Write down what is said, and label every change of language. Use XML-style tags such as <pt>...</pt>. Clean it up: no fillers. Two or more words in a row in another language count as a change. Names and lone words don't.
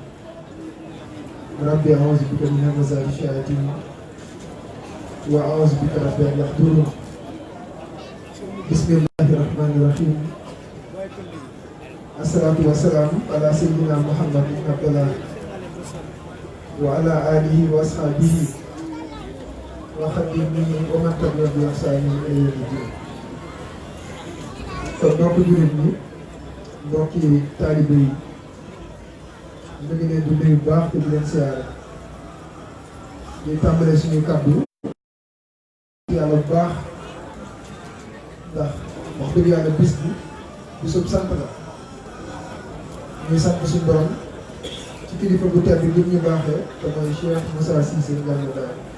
<ar>ربي أعوذ بك من همزات الشياطين وأعوذ بك رب أن يحضرون بسم الله الرحمن الرحيم الصلاة والسلام على سيدنا محمد بن عبد الله وعلى آله وأصحابه وخدمه ومن تبعهم بإحسان إلى يوم الدين.</ar> <wo>kon mbokk jullit ñi mbokki taalibe yi ñu ngi leen di nuyu bu baax te di leen siyaare di tàmbale suñuy kàddu yàlla bu baax ndax wax dëgg yàlla bis bi bisub sant la ñuy sant suñu borom ci kilifa bu tedd bi ñu baaxee te mooy Cheikh Moussa Cissé Ngalla Daal</wo>